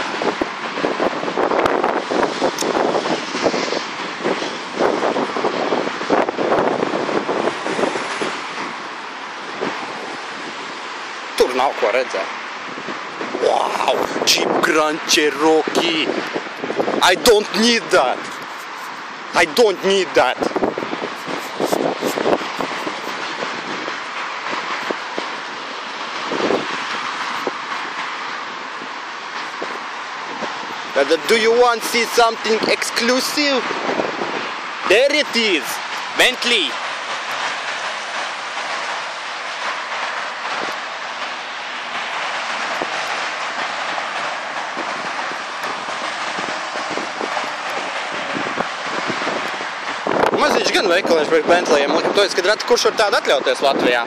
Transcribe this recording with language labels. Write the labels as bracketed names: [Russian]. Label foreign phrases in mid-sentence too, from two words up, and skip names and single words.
[Latvian] Tur nav ko redzēt. [English] Wow! Jeep Grand Cherokee! I don't need that! I don't need that! Do you want to see something exclusive? There it is! Bentley! [Latvian] Maziņš gan veikaliņš par Bentleyiem, likam to, kad reti kurš var tādu atļauties Latvijā.